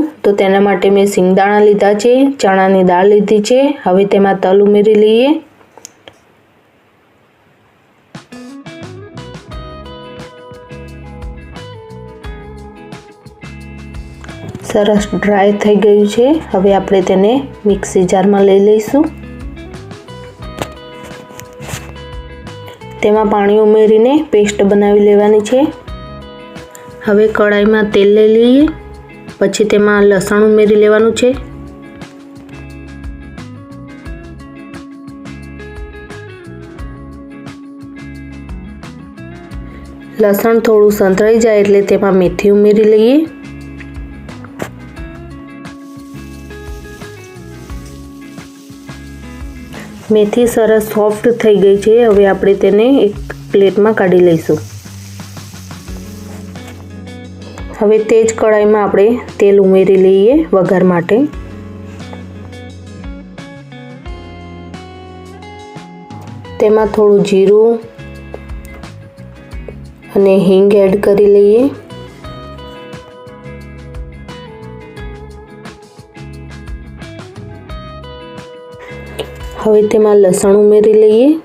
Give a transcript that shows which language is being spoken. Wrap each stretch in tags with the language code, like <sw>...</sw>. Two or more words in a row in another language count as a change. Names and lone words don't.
<gu>તો તેના માટે મેં સીંગદાણા લીધા છે, ચણાની દાળ લીધી છે। હવે તેમાં તલ ઉમેરી લઈએ। સરસ ડ્રાય થઈ ગયું છે। હવે આપણે તેને મિક્સી જાર માં લઈ લઈશું। તેમાં પાણી ઉમેરીને પેસ્ટ બનાવી લેવાની છે। હવે કઢાઈ માં તેલ લઈ લઈએ। પછી તેમાં લસણ ઉમેરી લેવાનું છે। લસણ થોડું સંતળાઈ જાય એટલે તેમાં મેથી ઉમેરી લઈએ। મેથી સરસ સૉફ્ટ થઈ ગઈ છે। હવે આપણે તેને એક પ્લેટ માં કાઢી લઈશું। હવે તે જ કઢાઈ માં આપણે તેલ ઉમેરી લઈએ વઘાર માટે। તેમાં થોડું જીરું અને હીંગ એડ કરી લઈએ। હવે તેમાં લસણ ઉમેરી લઈએ।</gu>